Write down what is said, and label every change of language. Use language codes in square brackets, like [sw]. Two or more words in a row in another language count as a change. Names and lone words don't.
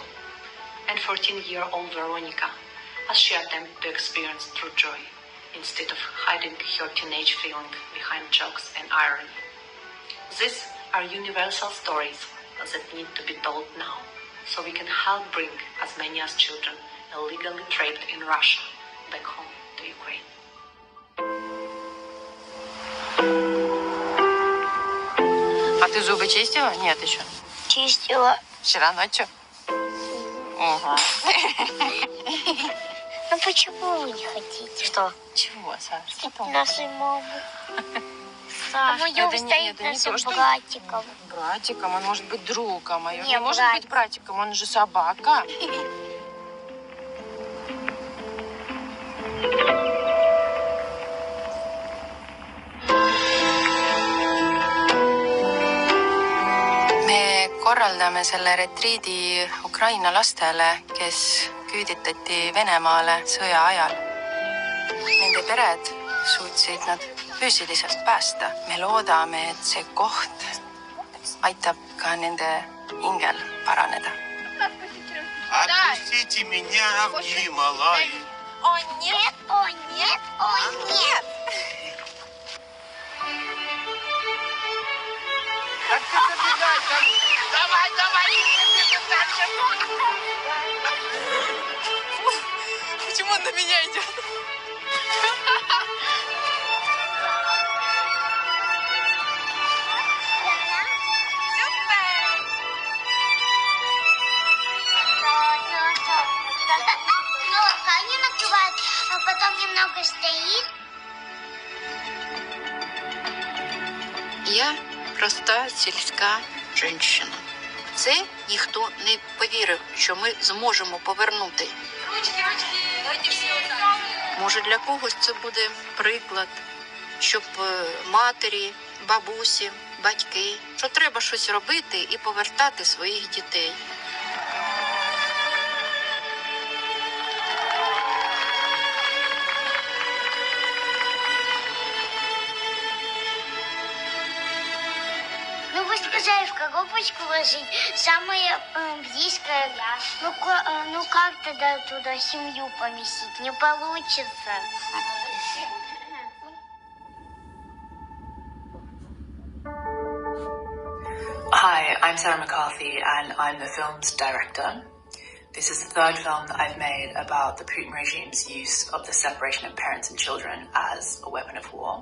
[en] And 14-year-old Veronica, as she attempts to experience true joy instead of hiding her teenage feeling behind jokes and irony. These are universal stories that need to be told now, so we can help bring as many as children illegally trapped in Russia back home to Ukraine. [ru] А ты зубы чистила? Нет еще. Чистила. Вчера ночью? Угу. Ну почему вы не хотите? Что? Чего, Саш? Что там? Нашу маму. Саш, Моё это стоит не нашим то, что... братиком. Братиком? Он может быть другом. А он Не, не может брат. быть братиком, он же собака. [et] Me korraldame selle retriidi Ukraina lastele, kes küüditati Venemaale sõja ajal. Nende pered suutsid nad füüsiliselt päästa. Me loodame, et see koht aitab ka nende hingel paraneda. [ru] Отпустите меня в Гималаи. О нет, о нет, о нет. Как ты забегай там? Давай, давай, дальше. Почему он на меня идет? Ну, они накрывают, а потом немного стоит. [uk] Я проста сільська жінка. Це ніхто не повірив, що ми зможемо повернути. Може, для когось це буде приклад, щоб матері, бабусі, батьки, що треба щось робити і повертати своїх дітей. [ru] Ну, вы сказали, в коробочку ложить самое близкое. Ну, как тогда туда семью поместить? Не получится. [en] Hi, I'm Sarah McCarthy and I'm the film's director. This is the third film that I've made about the Putin regime's use of the separation of parents and children as a weapon of war.